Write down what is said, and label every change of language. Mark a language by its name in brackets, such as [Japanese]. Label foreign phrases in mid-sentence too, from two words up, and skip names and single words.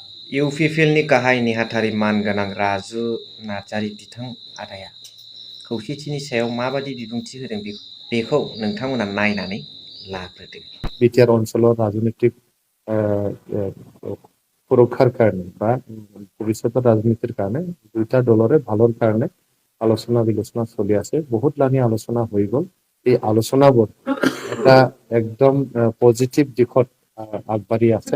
[Bodo] इउपिपिएलनि गाहाय नेहाथारि मानगोनां राजु नार्जारि बिथां आदाया खौसेथिनि सायाव माबादि बिबुंथि होदों बेखौ नोंथांमोना नायनानै लाग्रोदो। [Assamese] बिटिआर অঞ্চলৰ ৰাজনৈতিক সুৰক্ষাৰ কাৰণে বা ভৱিষ্যতৰ ৰাজনীতিৰ কাৰণে দুইটা দলৰে ভালৰ কাৰণে আলোচনা বিলোচনা চলি আছে। বহুত লানি আলোচনা হৈ গ'ল। এই আলোচনাবোৰ এটা একদম পজিটিভ দিশত আগবাঢ়ি আছে।